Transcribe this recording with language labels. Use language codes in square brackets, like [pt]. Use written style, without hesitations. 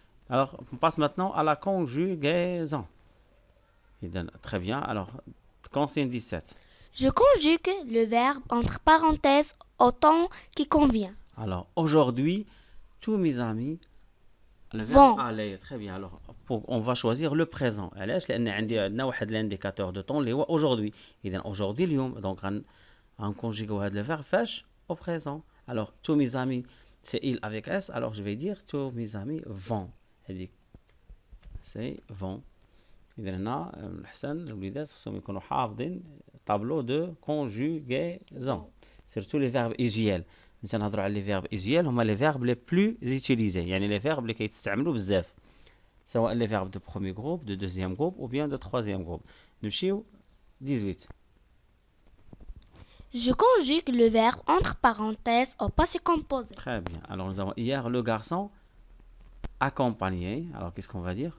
[fr] Alors, on passe maintenant à la conjugaison. Très bien. Alors, consigne 17. Je conjugue le verbe entre parenthèses au temps qui convient. Alors, aujourd'hui, tous mes amis, le Vont. verbe aller. Très bien. Alors, on va choisir le présent. [ar] علاش؟ لأن عندنا واحد [fr] l'indicateur de temps [ar] اللي هو aujourd'hui. إذا aujourd'hui اليوم. [fr] Donc, [ar] غنكونجيغيو هذا [fr] le verbe [ar] فاش؟ [fr] Au présent. Alors, tous mes amis, c'est il avec S. Alors, je vais dire tous mes amis vont. C'est vont. [ar] إذا هنا الحسن الوليدات خصهم يكونوا حافظين [fr] tableau de conjugaison. Surtout les verbes usuels. [ar] مثلا نهضروا على [fr] les verbes usuels هما les verbes les plus utilisés. [ar] يعني [fr] les verbes [ar] اللي كيتستعملوا بزاف. [fr] سواء les verbes de premier groupe, de deuxième groupe ou bien de troisième groupe. [ar] نمشيو 18. [fr] Je conjugue le verbe entre parenthèses au passé composé. Très bien. Alors nous avons hier le garçon accompagné. Alors qu'est-ce qu'on va dire?